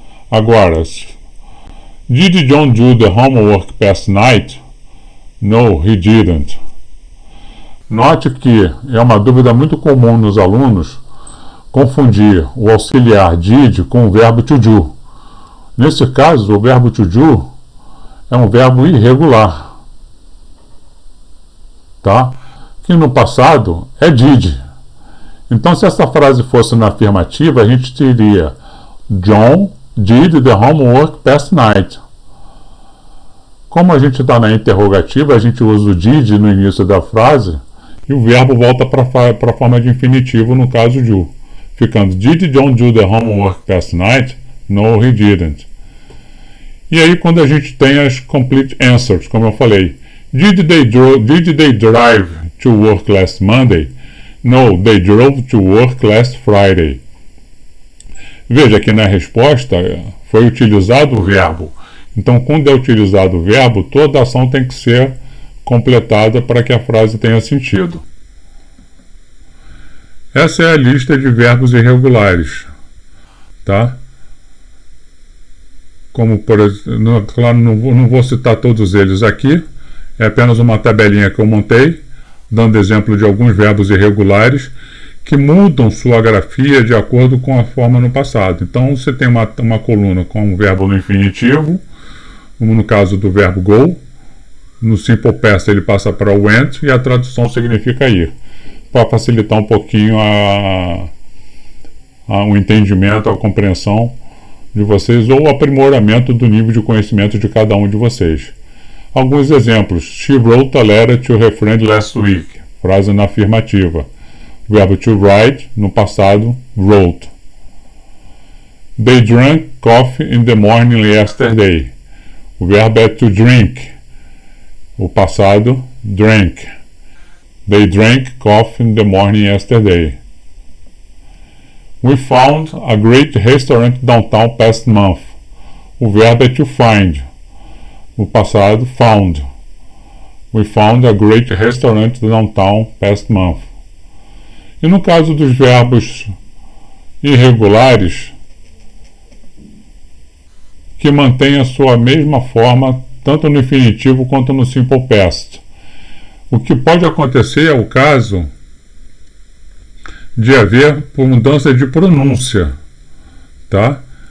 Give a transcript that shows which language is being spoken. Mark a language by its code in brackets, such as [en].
[en] Agora, Did John do the homework past night? No, he didn't. [pt] Note que é uma dúvida muito comum nos alunos confundir o auxiliar did com o verbo to do. Nesse caso, o verbo to do é um verbo irregular, tá? Que no passado é did. Então, se essa frase fosse na afirmativa, a gente teria John did the homework past night. Como a gente está na interrogativa, a gente usa o did no início da frase e o verbo volta para a forma de infinitivo no caso do, ficando Did John do the homework past night? [en] No, he didn't. E aí, quando a gente tem as complete answers, como eu falei, Did they drive to work last Monday? No, they drove to work last Friday. [pt] Veja que na resposta foi utilizado o verbo. Então, quando é utilizado o verbo, toda a ação tem que ser completada para que a frase tenha sentido. Essa é a lista de verbos irregulares, tá? Como, por exemplo, claro, não vou citar todos eles aqui, é apenas uma tabelinha que eu montei, dando exemplo de alguns verbos irregulares que mudam sua grafia de acordo com a forma no passado. Então, você tem uma coluna com o verbo no infinitivo, como no caso do verbo go. No simple past ele passa para o went e a tradução significa ir, para facilitar um pouquinho o entendimento, a compreensão de vocês ou o aprimoramento do nível de conhecimento de cada um de vocês. [en] Alguns exemplos: She wrote a letter to her friend last week. [pt] Frase na afirmativa. Verbo to write, no passado, wrote. [en] They drank coffee in the morning yesterday. O verbo é to drink. O passado, drank. They drank coffee in the morning yesterday. We found a great restaurant downtown past month. [pt] O verbo é to find. O passado, found. [en] We found a great restaurant downtown past month. [pt] E no caso dos verbos irregulares, que mantém a sua mesma forma tanto no infinitivo quanto no simple past. O que pode acontecer é o caso de haver mudança de pronúncia, tá?